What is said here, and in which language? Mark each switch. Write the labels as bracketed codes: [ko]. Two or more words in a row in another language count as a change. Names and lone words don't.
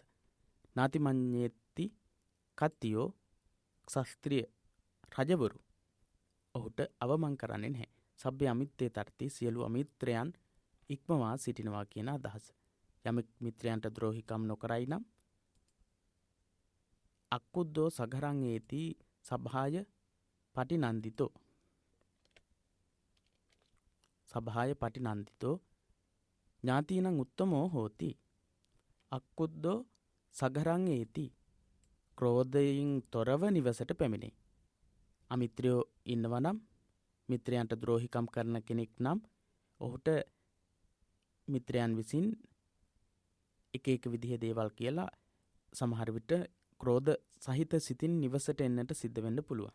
[pi] නාති මඤ්ඤේති කත්තියෝ [si] ශාස්ත්‍රීය රජවරු ඔහුට අවමන් කරන්නේ නැහැ. [pi] සබ්බේ අමිත්තේ තරති [si] සියලු අමිත්‍රයන් ඉක්මවා සිටිනවා කියන අදහස. යමෙක් මිත්‍රයන්ට ද්‍රෝහිකම් නොකරයි නම් [pi] අක්කුද්දෝ සගරං ඒති සභාය පටිනන්දිතෝ. සභාය පටිනන්දිතෝ ඥාතිනං උත්තමෝ හෝති. අක්කුද්දෝ සගරං ඒති [si] ක්‍රෝධයෙන් තොරව නිවසට පැමිණේ. අමිත්‍රයෝ ඉන්නවා නම් මිත්‍රයන්ට ද්‍රෝහිකම් කරන කෙනෙක් නම් ඔහුට මිත්‍රයන් විසින් එක විදිහ දේවල් කියලා සමහර විට ක්‍රෝධ සහිත සිතින් නිවසට එන්නට සිද්ධ වෙන්න පුළුවන්.